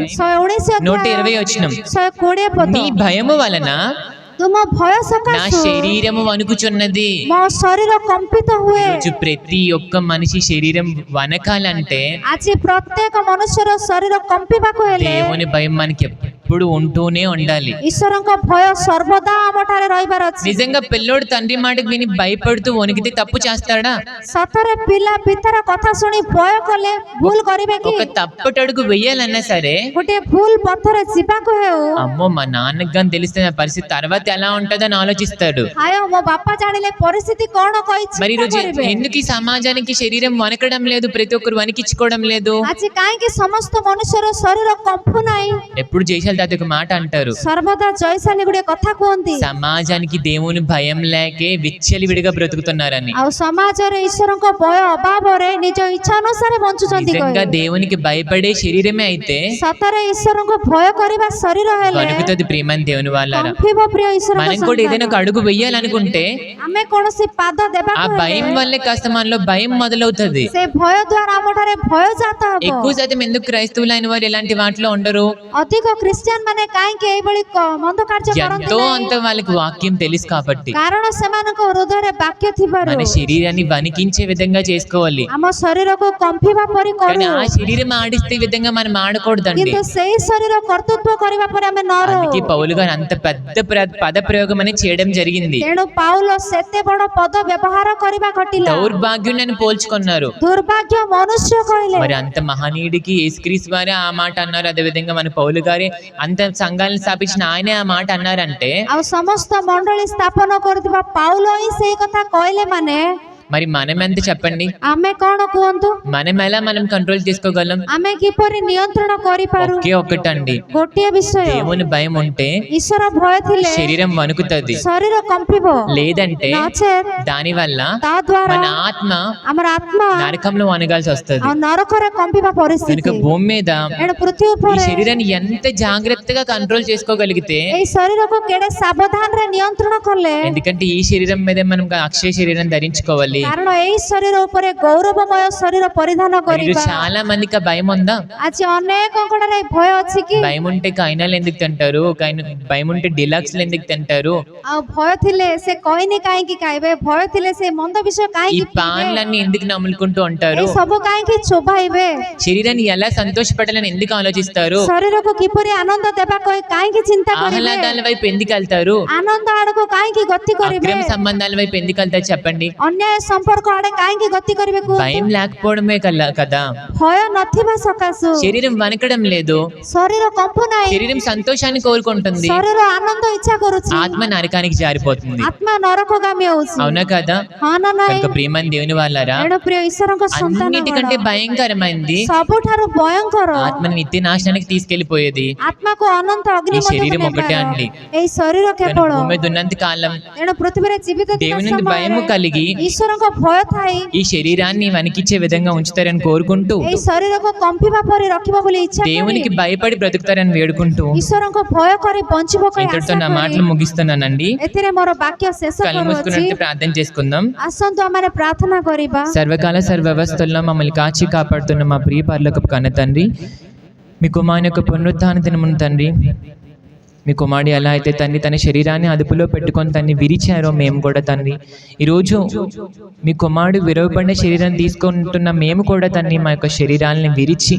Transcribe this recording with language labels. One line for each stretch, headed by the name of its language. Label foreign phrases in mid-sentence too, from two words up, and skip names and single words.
Telugu: 119 120
Odia: ଅଧ୍ୟାୟ
Telugu: వచనం. 120 పଦ। నీ భయము వలన
Odia: ତୁମ ଭୟ
Telugu: నా
Odia: ସକାଶୁ
Telugu: శరీరము వణుకుచున్నది.
Odia: ମୋ ଶରୀର କମ୍ପିତ ହୁଏ।
Telugu: ఈరోజు ప్రతి ఒక్క మనిషి శరీరం వనకాలంటే
Odia: ଆଜି ପ୍ରତ୍ୟେକ ମନୁଷ୍ୟର ଶରୀର କମ୍ପିବାକୁ ହେଲେ
Telugu: దేవుని భయం మనకి ఎప్పుడు ఉంటూనే ఉండాలి.
Odia: ଈଶ୍ୱରଙ୍କ ଭୟ ସର୍ବଦା ଆମଠାରେ ରହିବାର ଅଛି।
Telugu: నిజంగా పిల్లోడు తండ్రి మాటకు విని భయపడుతూ వణికితే తప్పు చేస్తాడా?
Odia: ସତରେ ପିଲା ପିତାର କଥା ଶୁଣି ଭୟ କଲେ ଭୁଲ କରିବେ କି?
Telugu: ఒక తప్పటడుగు వెయ్యాలన్నా సరే,
Odia: ଗୋଟିଏ ଭୁଲ ପଥରେ ଯିବାକୁ ହେଉ,
Telugu: అమ్మో మా నాన్నకి కానీ తెలిస్తే నా పరిస్థితి తర్వాత ఎలా ఉంటుందని ఆలోచిస్తాడు.
Odia: ହାୟ ମୋ ବାପା ଜାଣିଲେ ପରିସ୍ଥିତି କଣ କହି
Telugu: మరి
Odia: ଚିନ୍ତା
Telugu: ఈరోజు
Odia: କରିବେ।
Telugu: ఎందుకు ఈ సమాజానికి శరీరం వనకడం లేదు? ప్రతి ఒక్కరు వణికించుకోవడం లేదు.
Odia: ଆଜି କାହିଁକି ସମସ୍ତ ମନୁଷ୍ୟର ଶରୀର କମ୍ପୁ ନାହିଁ?
Telugu: ఎప్పుడు జైశాల్ తాత ఒక మాట అంటారు,
Odia: ସର୍ବଦା ଜୟଶାଳୀ ଗୁଡିଏ କଥା କୁହନ୍ତି
Telugu: సమాజానికి దేవుని భయం లేకే విచ్చలివిడిగా బ్రతుకుతున్నారని.
Odia: ଆଉ ସମାଜରେ ଈଶ୍ୱରଙ୍କ ଭୟ ଅଭାବରେ ନିଜ ଇଚ୍ଛା ଅନୁସାରେ ବଞ୍ଚୁଛନ୍ତି
Telugu: నిజంగా
Odia: କହିଲେ।
Telugu: దేవునికి భయపడే శరీరమే అయితే
Odia: ସତରେ ଈଶ୍ୱରଙ୍କୁ ଭୟ କରିବା ଶରୀର ହେଲେ
Telugu: కలుగుతుంది ప్రియమైన దేవుని వాళ్ళారా.
Odia: କମ୍ପିବ ପ୍ରିୟ ଈଶ୍ୱରଙ୍କ
Telugu: మనం కూడా ఏదైనా ఒక
Odia: ସନ୍ତାନ।
Telugu: అడుగు వెయ్యాలనుకుంటే
Odia: ଆମେ କୌଣସି ପାଦ
Telugu: ఆ
Odia: ଦେବାକୁ
Telugu: భయం
Odia: ହେଲେ
Telugu: వల్లే కాస్త మనలో భయం మొదలవుతుంది.
Odia: ସେ ଭୟ ଦ୍ୱାରା ଆମଠାରେ ଭୟ ଜାତ
Telugu: ఎక్కువ
Odia: ହେବ।
Telugu: శాతం ఎందుకు క్రైస్తవులైన వారు ఇలాంటి వాటిలో ఉండరు?
Odia: ଅଧିକ ଖ୍ରୀଷ୍ଟିଆନ ମାନେ କାହିଁକି ଏଇଭଳି ମନ୍ଦ କାର୍ଯ୍ୟ କରନ୍ତି
Telugu: ఎంతో
Odia: ନାହିଁ?
Telugu: అంత వాళ్ళకి వాక్యం తెలుసు కాబట్టి.
Odia: କାରଣ ସେମାନଙ୍କ ହୃଦୟରେ ବାକ୍ୟ ଥିବାରୁ
Telugu: మన శరీరాన్ని వణికించే విధంగా చేసుకోవాలి,
Odia: ଆମ ଶରୀରକୁ କମ୍ପିବା ପରି
Telugu: కానీ
Odia: କରୁ,
Telugu: ఆ శరీరం ఆడిస్తే విధంగా మనం ఆడకూడదండి.
Odia: କିନ୍ତୁ ସେଇ ଶରୀର କର୍ତ୍ତୃତ୍ୱ କରିବା ପରେ ଆମେ ନ ରହୁ।
Telugu: అందుకే పౌలు గారు అంత పెద్ద పద ప్రయోగం అని చేయడం జరిగింది.
Odia: ତେଣୁ ପାଉଲ ସେତେ ବଡ ପଦ ବ୍ୟବହାର କରିବା ଘଟିଲା।
Telugu: దౌర్భాగ్యం అని పోల్చుకున్నారు.
Odia: ଦୁର୍ଭାଗ୍ୟ ମନୁଷ୍ୟ କହିଲେ।
Telugu: మరి అంత మహనీయుడికి యేసుక్రీస్తు వారే ఆ మాట అన్నారు, అదే విధంగా మన పౌలు గారే అంత సంఘాలను స్థాపించిన ఆయనే ఆ మాట అన్నారంటే
Odia: ଆଉ ସମସ୍ତ ମଣ୍ଡଳୀ ସ୍ଥାପନ କରୁଥିବା ପାଉଲ ହିଁ ସେଇ କଥା କହିଲେ ମାନେ
Telugu: మరి మనం ఎంత చెప్పండి?
Odia: ଆମେ କଣ କୁହନ୍ତୁ?
Telugu: మనం కంట్రోల్ చేసుకోగలం?
Odia: ଆମେ କିପରି ନିୟନ୍ତ୍ରଣ କରିପାରୁ?
Telugu: ఒకే ఒక్కటండి,
Odia: ଗୋଟିଏ ବିଷୟ,
Telugu: దేవుని భయం ఉంటే
Odia: ଈଶ୍ୱର ଭୟ ଥିଲେ
Telugu: శరీరం వణుకుతుంది,
Odia: ଶରୀର କମ୍ପିବ,
Telugu: లేదంటే
Odia: ନଚେତ୍
Telugu: దాని వల్ల
Odia: ତା ଦ୍ୱାରା
Telugu: మన ఆత్మ
Odia: ଆମର ଆତ୍ମା
Telugu: నరకంలో వనగాల్సి వస్తుంది.
Odia: ଆଉ ନରକରେ କମ୍ପିବା
Telugu: కనుక
Odia: ପରିସ୍ଥିତି।
Telugu: భూమి మీద
Odia: ଏଣୁ పృథ్వୀ
Telugu: ఈ
Odia: ଉପରେ
Telugu: శరీరాన్ని ఎంత జాగ్రత్తగా కంట్రోల్ చేసుకోగలిగితే,
Odia: ଏଇ ଶରୀରକୁ କେଡେ ସାବଧାନରେ ନିୟନ୍ତ୍ରଣ କଲେ,
Telugu: ఎందుకంటే ఈ శరీరం మీద మనం అక్షయ శరీరం ధరించుకోవాలి.
Odia: କାରଣ ଏଇ ଶରୀର ଉପରେ ଗୌରବମୟ ଶରୀର ପରିଧାନ
Telugu: మరి
Odia: କରିବା।
Telugu: చాలా మందికి ఆ భయం ఉందా?
Odia: ଆଜି ଅନେକଙ୍କର ଏଇ ଭୟ ଅଛି କି?
Telugu: భయం ఉంటే కైనాలు ఎందుకు తింటారు? భయం ఉంటే డిలక్స్లు ఎందుకు తింటారు?
Odia: ଆଉ ଭୟ ଥିଲେ ସେ କହିନି କାହିଁକି ଖାଇବେ? ଭୟ ଥିଲେ ସେ ମନ୍ଦ ବିଷୟ
Telugu: ఈ
Odia: କାହିଁକି ପିଇବେ?
Telugu: పాన్లన్నీ ఎందుకు నములుకుంటూ ఉంటారు?
Odia: ଏଇ ସବୁ କାହିଁକି ଚୋବାଇବେ?
Telugu: శరీరాన్ని ఎలా సంతోషపెట్టాలని ఎందుకు ఆలోచిస్తారు?
Odia: ଶରୀରକୁ କିପରି ଆନନ୍ଦ ଦେବା କାହିଁକି ଚିନ୍ତା କରିବେ?
Telugu: ఆహ్లాదాల వైపు ఎందుకు వెళ్తారు?
Odia: ଆନନ୍ଦ ଆଡକୁ କାହିଁକି ଗତି କରିବେ?
Telugu: అక్రమ సంబంధాల వైపు ఎందుకు వెళ్తారు చెప్పండి?
Odia: ଅନ୍ୟାୟ ସମ୍ପର୍କ ଆଡେ କାହିଁକି ଗତି କରିବେ?
Telugu: భయం లేకపోవడమే కదా.
Odia: ଭୟ ନଥିବା ସକାଶୁ
Telugu: శరీరం వణకడం లేదు,
Odia: ଶରୀର କମ୍ପୁ ନାହିଁ,
Telugu: శరీరం సంతోషాన్ని కోరుకుంటుంది,
Odia: ଶରୀର ଆନନ୍ଦ ଇଚ୍ଛା କରୁଛି,
Telugu: ఆత్మ నరకానికి జారిపోతుంది.
Odia: ଆତ୍ମା ନରକଗାମୀ ହଉଛି।
Telugu: అవునా కదా?
Odia: ହଁ ନା ନାହିଁ?
Telugu: కనుక ప్రియమైన దేవుని వాళ్ళారా,
Odia: ଏଣୁ ପ୍ରିୟ ଈଶ୍ୱରଙ୍କ ସନ୍ତାନ
Telugu: అన్నిటికంటే భయంకరమైంది
Odia: ସବୁଠାରୁ భୟଙ୍କର
Telugu: ఆత్మని నిత్య నాశనానికి తీసుకెళ్లిపోయేది
Odia: ଆତ୍ମାକୁ ଅନନ୍ତ ଅଗ୍ନି
Telugu: ఈ శరీరం
Odia: ମଧ୍ୟକୁ
Telugu: ఒకటే
Odia: ନେବାର।
Telugu: అండి.
Odia: ଏଇ ଶରୀର
Telugu: కనుక
Odia: କେବଳ
Telugu: భూమి మీద ఉన్నంత కాలం
Odia: ଏଣୁ పృథిବୀରେ ଜୀବିତ ଥିବା
Telugu: దేవుని భయము
Odia: ସମୟରେ
Telugu: కలిగి
Odia: ଈଶ୍ୱରଙ୍କ ଭୟ ଥାଇ
Telugu: ఈ శరీరాన్ని వణికించే విధంగా ఉంచుతారని కోరుకుంటూ,
Odia: ଏଇ ଶରୀରକୁ କମ୍ପିବା ପରି ରଖିବ ବୋଲି ଇଚ୍ଛା କରି
Telugu: దేవునికి భయపడి బ్రతుకుతారని వేడుకుంటూ
Odia: ଈଶ୍ୱରଙ୍କ ଭୟ କରି ବଞ୍ଚିବ କହି
Telugu: ఇంతటితో
Odia: ଆଶା
Telugu: నా
Odia: କରି
Telugu: మాటలు ముగిస్తున్నానండి.
Odia: ଏଥିରେ ମୋର ବାକ୍ୟ శେଷ
Telugu: కళ్ళు
Odia: କରୁଅଛି।
Telugu: మూసుకున్నట్టు ప్రార్థన చేసుకుందాం.
Odia: ଆସନ୍ତୁ ଆମେ ପ୍ରାର୍ଥନା କରିବା।
Telugu: సర్వకాల సర్వవస్థల్లో మమ్మల్ని కాచి కాపాడుతున్న మా ప్రియ పరలోకపు కన్న తండ్రి, మీ కుమారుని యొక్క పునరుత్థాన దినమున తండ్రి, మీ కుమారుడు ఎలా అయితే తండ్రి తన శరీరాన్ని అదుపులో పెట్టుకొని తన్ని విరిచారో మేము కూడా తండ్రి ఈరోజు మీ కుమారుడు విరవబడిన శరీరాన్ని తీసుకుంటున్న మేము కూడా తండ్రి మా యొక్క శరీరాలను విరిచి